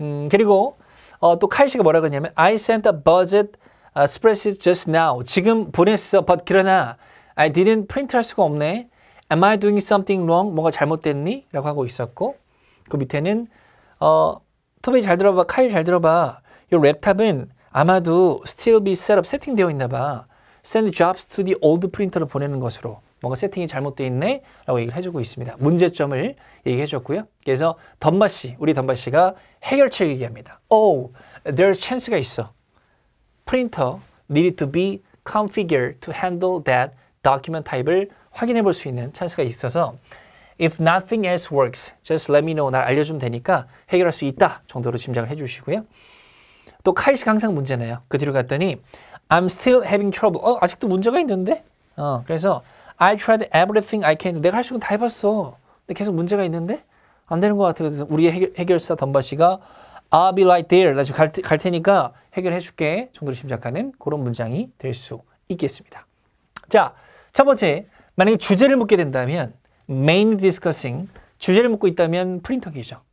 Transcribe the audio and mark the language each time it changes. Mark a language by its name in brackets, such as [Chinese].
[Korean] 그리고 또 카이 씨가 뭐라고 했냐면 [English] I sent a budget spreadsheet just now. [Korean] 지금 보냈어. [English] but [Korean] 그러나 [English] I didn't print [Korean] 할 수가 없네. [English] Am I doing something wrong? [Korean] 뭐가 잘못됐니? 라고 하고 있었고 그 밑에는 토비 잘 들어봐. 카이 잘 들어봐. 이 랩탑은 아마도 [English] still be set up [Korean] 세팅되어 있나 봐. [English] Send jobs to the old printer [Korean] 로 보내는 것으로 뭔가 세팅이 잘못되어 있네? 라고 얘기를 해주고 있습니다. 문제점을 얘기해 줬고요. 그래서 덤바 씨, 우리 덤바 씨가 해결책 얘기합니다. [English] Oh, there's chance [Korean] 가 있어. [English] Printer needed to be configured to handle that document type [Korean] 를 확인해 볼 수 있는 찬스가 있어서 [English] If nothing else works, just let me know. [Korean] 날 알려주면 되니까 해결할 수 있다 정도로 짐작을 해 주시고요. 또 카이 씨가 항상 문제네요. 그 뒤로 갔더니 [English] I'm still having trouble. [Korean] 아직도 문제가 있는데? [English] 그래서 I tried everything I can. [Korean] 내가 할 수 있는 거 다 해봤어. 근데 계속 문제가 있는데? 안 되는 것 같아요. 그래서 우리의 해결사 덤바 씨가 [English] I'll be right there. [Korean] 나 지금 갈 테니까 해결해 줄게. 정도로 짐작하는 그런 문장이 될 수 있겠습니다. 자, 첫 번째. 만약에 주제를 묻게 된다면 mainly discussing. 주제를 묻고 있다면 프린터기죠.